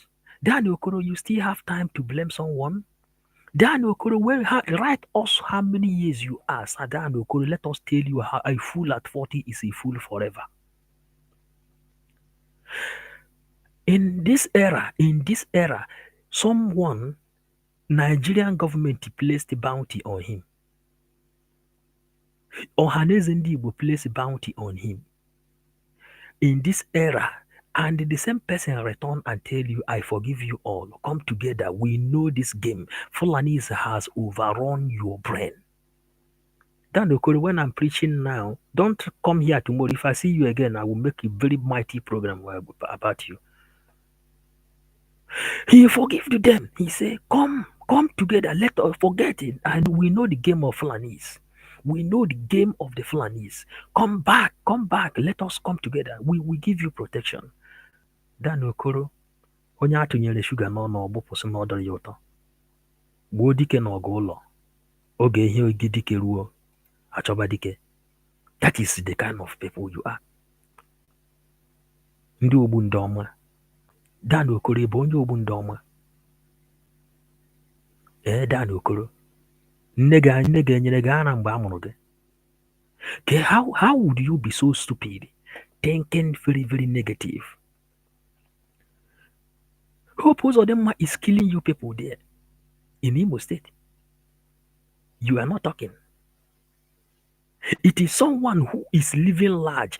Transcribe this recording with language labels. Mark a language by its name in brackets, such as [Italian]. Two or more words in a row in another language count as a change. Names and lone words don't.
[English] Dan Okoro, you still have time to blame someone? Dan Okoro, write us how many years you are. Dan Okoro, let us tell you how a fool at 40 is a fool forever. In this era, Someone, Nigerian government placed a bounty on him. Ohaneze ndị Igbo place a bounty on him. In this era, and the same person return and tell you, I forgive you all. Come together. We know this game. Fulanese has overrun your brain. Dan Okoro, when I'm preaching now, don't come here tomorrow. If I see you again, I will make a very mighty program about you. He forgave them. He said, come together. Let us forget it. And we know the game of Fulanese. We know the game of the Fulanese. Come back. Let us come together. We will give you protection. [Igbo] Dan Okoro, onye atụnyere shuga n'ọnụ ọgbụpụsị na ọ dọrọ ya ụtọ. Gbuo dike n'ọgụ ụlọ. Oge ihe oge dike ruo, achọba dike. [English] That is the kind of people you are. [Igbo] Ndị ogbu ndị ọma. Dan Okoro bụ onye ogbu ndị ọma. Dan Okoro. Nne gị enyere gị ara mgbe a mụrụ gị. [English] How would you be so stupid, thinking very, very negative? Hope Uzodinma is killing you people there in Imo State. You are not talking. It is someone who is living large.